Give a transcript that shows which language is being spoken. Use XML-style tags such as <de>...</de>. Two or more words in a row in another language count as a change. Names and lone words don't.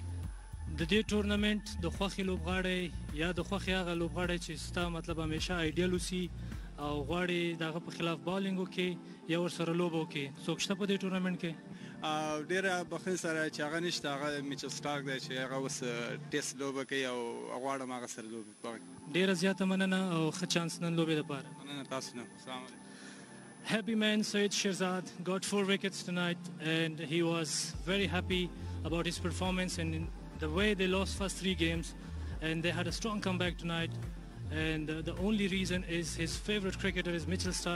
<ps>د دې ټورنمنټ د خوښې لوبغاړی یا د خوښې هغه لوبغاړی چې ستا مطلب همیشه آیډیل اوسي او غواړي د هغه په خلاف بالینګ وکړي یا ورسره لوبه وکړي څوک شته په دې ټورنمنټ کې ډېره بخښنې سره چې هغه نشته هغه میچل سټارک دی چې هغه اوس ټیسټ لوبه کوي او غواړم هغه سره لوبه وکړي ډېره زیاته مننه او ښه چانس نن لوبې دپاره مننه تاسو نه السلام علیکم</ps> <en>Happy man Syed Shirzad got 4 wickets tonight and he was very happy about his performance and the way they lost first 3 games and they had a strong comeback tonight and the only reason is his favorite cricketer is Mitchell Starc.</en>